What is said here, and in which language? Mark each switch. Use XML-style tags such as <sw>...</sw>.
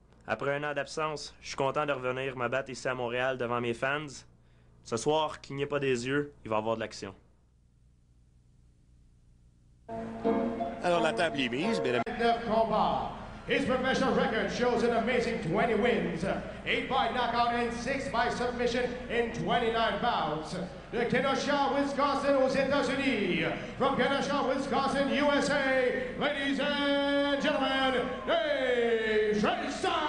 <fr>Après un an d'absence, je suis content de revenir me battre ici à Montréal devant mes fans. Ce soir, clignez pas des yeux, il va y avoir de l'action. Alors la table est mise, mesdames.</fr> <en>His professional record shows an amazing 20 wins, 8 by knockout and 6 by submission in 29 bouts.</en> <fr>De Kenosha, Wisconsin aux États-Unis.</fr> <en>From Kenosha, Wisconsin, USA, ladies and gentlemen, Dave Strasser!</en>